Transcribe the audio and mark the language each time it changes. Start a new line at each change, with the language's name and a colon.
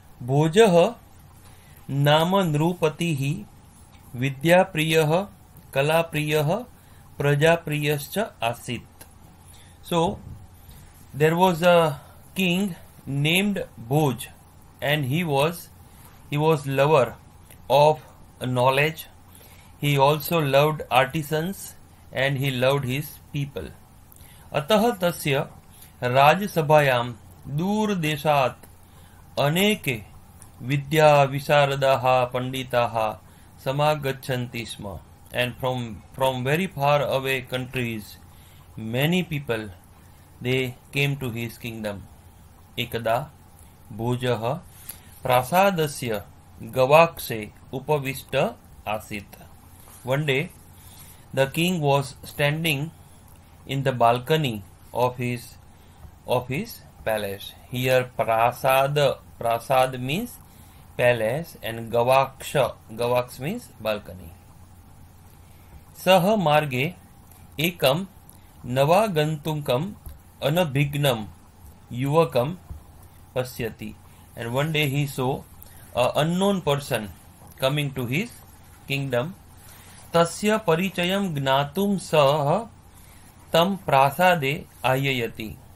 Sanskrit: भोजः नाम नृपतिः विद्याप्रियः कलाप्रियः प्रजाप्रियश्च आसीत्.
English: So there was a king named Bhoj, and he was lover of knowledge. He also loved artisans and he loved his people.
Sanskrit: अतः तस्य राजसभायां दूरदेशात् अनेके विद्या विशारदाः पंडिताः समागच्छन्ति स्म.
English: And from very far away countries, many people, they came to his kingdom.
Sanskrit: Ekada Bhojah prasadasya gavakse upavishta asit.
English: One day the king was standing in the balcony of his palace. Here prasad means palace, and gavaks means balcony.
Sanskrit: सह मार्गे एकम नवागंतुकम अनभिघ्नम युवकम पश्यति.
English: And one day he saw an unknown person coming to his kingdom.
Sanskrit: तस्य परिचयं ज्ञातुं सः तं प्रासादे आययति.